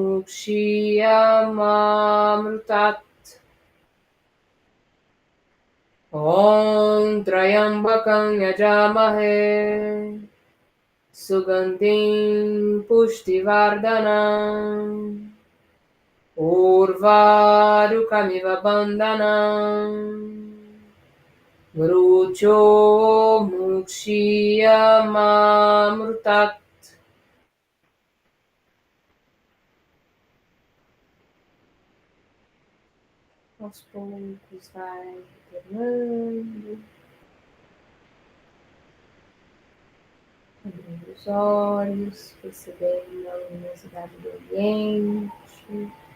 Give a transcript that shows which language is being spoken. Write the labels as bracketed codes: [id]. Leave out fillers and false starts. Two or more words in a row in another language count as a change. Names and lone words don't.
[sa] मुक्षीयमामृतात् ॐ त्र्यम्बकं यजामहे सुगन्धिं पुष्टिवर्धनम् उर्वारुकमिव बन्धनम् मृत्योः मुक्षीयमामृतात्. [pt] Aos poucos vai retornando, abrindo os olhos, percebendo a luminosidade do ambiente.